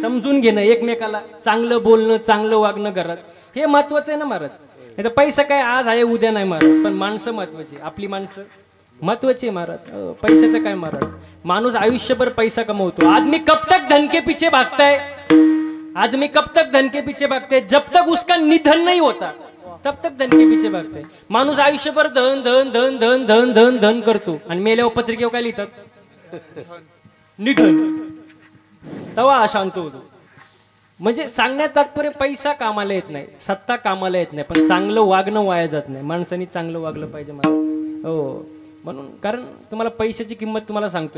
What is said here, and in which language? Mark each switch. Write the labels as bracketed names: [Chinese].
[Marathi] समजून घेणं, एकमेकाला चांगलं बोलणं, चांगलं वागणं घरात, हे महत्वाचं आहे ना महाराज. नाही तर पैसा काय आज आहे उद्या नाही महाराज. पण माणसं महत्वाची, आपली माणसं महत्वाची आहे महाराज. पैशाचं काय महाराज? माणूस आयुष्यभर पैसा कमवतो. [Hindi] आदमी कब तक धन के पीछे भागता है? आदमी कब तक धन के पीछे भागते हैं? जब तक उसका निधन नहीं होता तब तक धन के पीछे भागते. [Marathi] माणूस आयुष्यभर धन धन धन धन धन धन धन करतो आणि मेल्यावर पत्रिकेवर काय लिहितात? निधन. तेव्हा शांत होतो. म्हणजे सांगण्यात तात्पर्य पैसा कामाला येत नाही, सत्ता कामाला येत नाही, पण चांगलं वागणं वाया जात नाही. माणसांनी चांगलं वागलं पाहिजे मला. हो, म्हणून कारण तुम्हाला पैशाची किंमत तुम्हाला सांगतो.